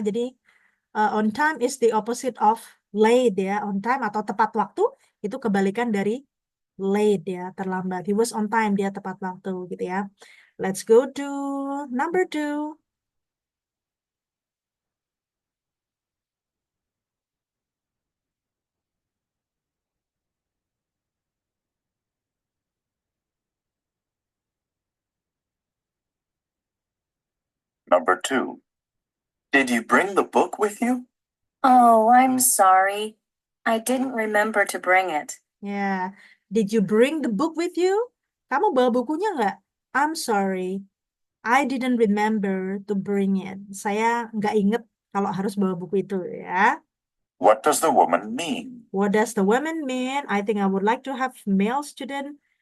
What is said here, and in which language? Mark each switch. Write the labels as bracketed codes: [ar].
[en] Jadi on time is the opposite of late ya. [id] On time atau tepat waktu itu kebalikan dari late ya, terlambat. [en] He was on time, [id] dia tepat waktu gitu ya. [en] Let's go to number 2. Number 2. Did you bring the book with you? Oh, I'm sorry. I didn't remember to bring it. Ya, did you bring the book with you? [id] Kamu bawa bukunya nggak? [en] I'm sorry. I didn't remember to bring it. [id] Saya nggak inget kalau harus bawa buku itu ya. [en] What does the woman mean? What does the woman mean? I think I would like to have male student.